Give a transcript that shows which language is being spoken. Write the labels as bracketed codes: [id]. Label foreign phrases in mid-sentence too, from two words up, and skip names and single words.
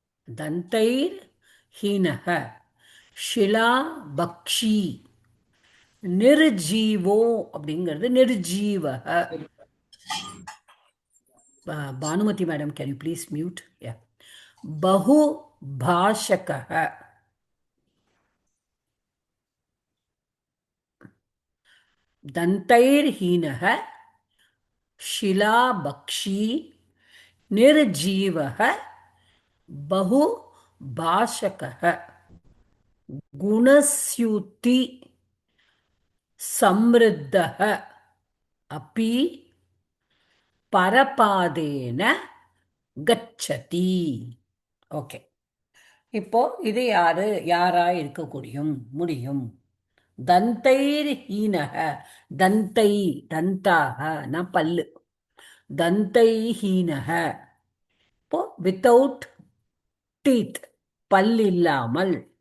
[sa] दन्तैर् हीनक शिलाभक्षी. [ta] நிர்ஜீவோ அப்படிங்கிறது நிர்ஜீவக. [en] பானுமதி மேடம், can you please mute? Ya. [sa] बहु भाषकः. दन्तैर्हीनः शिलाभक्षी निर्जीवः बहुभाषकः गुणस्यूति समृद्धः अपि परपादेन गच्छति. [ta] ஓகே, இப்போ இது யாரா இருக்க முடியும்? [sa] दन्तैर् हीनक. [ta] தந்தை, தந்தாக ந பல்லு. தந்தை ஹீனக, இப்போ [en] without teeth, [ta] பல் இல்லாமல்.